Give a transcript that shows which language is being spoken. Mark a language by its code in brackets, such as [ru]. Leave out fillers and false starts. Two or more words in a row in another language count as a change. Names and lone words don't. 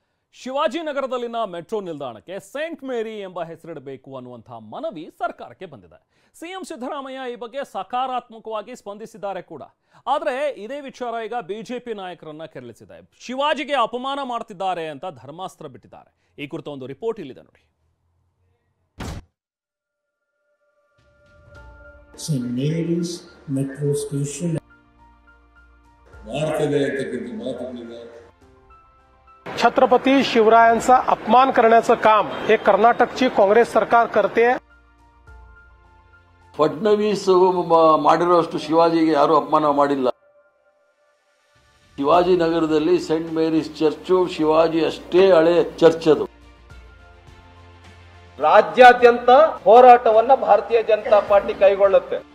[kn] ಶಿವಾಜಿನಗರದಲ್ಲಿನ ಮೆಟ್ರೋ ನಿಲ್ದಾಣಕ್ಕೆ ಸೇಂಟ್ ಮೇರಿ ಎಂಬ ಹೆಸರಿಡಬೇಕು ಅನ್ನುವಂತಹ ಮನವಿ ಸರ್ಕಾರಕ್ಕೆ ಬಂದಿದೆ. ಸಿಎಂ ಸಿದ್ದರಾಮಯ್ಯ ಈ ಬಗ್ಗೆ ಸಕಾರಾತ್ಮಕವಾಗಿ ಸ್ಪಂದಿಸಿದ್ದಾರೆ ಕೂಡ. ಆದರೆ ಇದೇ ವಿಚಾರ ಈಗ ಬಿಜೆಪಿ ನಾಯಕರನ್ನ ಕೆರಳಿಸಿದೆ. ಶಿವಾಜಿಗೆ ಅಪಮಾನ ಮಾಡ್ತಿದ್ದಾರೆ ಅಂತ ಧರ್ಮಾಸ್ತ್ರ ಬಿಟ್ಟಿದ್ದಾರೆ. ಈ ಕುರಿತ ಒಂದು ರಿಪೋರ್ಟ್ ಇಲ್ಲಿದೆ ನೋಡಿ. [en] St. Mary's metro station [mr] छत्रपती शिवरायांचा अपमान करण्याचं काम हे कर्नाटकची काँग्रेस सरकार करते. [kn] ಫಡ್ನವೀಸ್ ಮಾಡಿರೋಷ್ಟು ಶಿವಾಜಿಗೆ ಯಾರು ಅಪಮಾನ ಮಾಡಿಲ್ಲ. ಶಿವಾಜಿನಗರದಲ್ಲಿ ಸೆಂಟ್ ಮೇರಿಸ್ ಚರ್ಚು ಶಿವಾಜಿ ಅಷ್ಟೇ ಹಳೆ ಚರ್ಚ್ ಅದು. ರಾಜ್ಯಾದ್ಯಂತ ಹೋರಾಟವನ್ನ ಭಾರತೀಯ ಜನತಾ ಪಾರ್ಟಿ ಕೈಗೊಳ್ಳುತ್ತೆ.